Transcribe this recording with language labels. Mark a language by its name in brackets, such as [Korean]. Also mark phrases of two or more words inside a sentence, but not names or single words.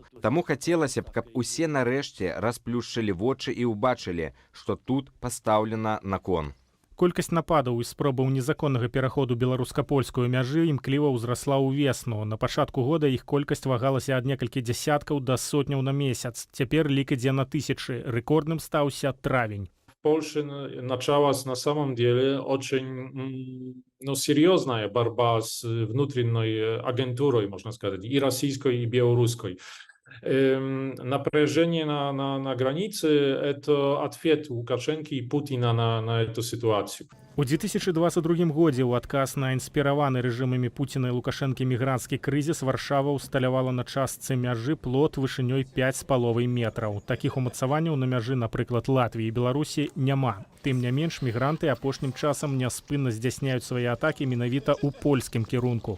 [Belarusian] Таму хацелася б, каб усе нарэшце расплюшчылі вочы і ўбачылі, што тут пастаўлена на кон. Колькасць нападаў і спробаў незаконнага пераходу беларуска-польскую мяжы імкліва ўзрасла ўвесну. На пачатку года іх колькасць вагалася ад некалькі дзясяткаў да сотняў на месяц. Цяпер лік ідзе на тысячы. Рэкордным стаўся травень. [Russian] В Польше началась на самом деле очень серьезная борьба с внутренней агентурой, можно сказать, и российской, и белорусской. Напряжение на границе – это ответ Лукашенко и Путина на эту ситуацию. [Belarusian] У 2022 годзе ў адказ на інспіраваны рэжымамі Пуціна і Лукашэнкі мігранцкі крызіс Варшава ўсталявала на частцы мяжы плот вышынёй 5,5 метраў. Такіх умацаванняў на мяжы, напрыклад, Латвіі і Беларусі, няма. Тым не менш, мігранты апошнім часам няспынна здзяйсняюць свае атакі менавіта ў польскім кірунку.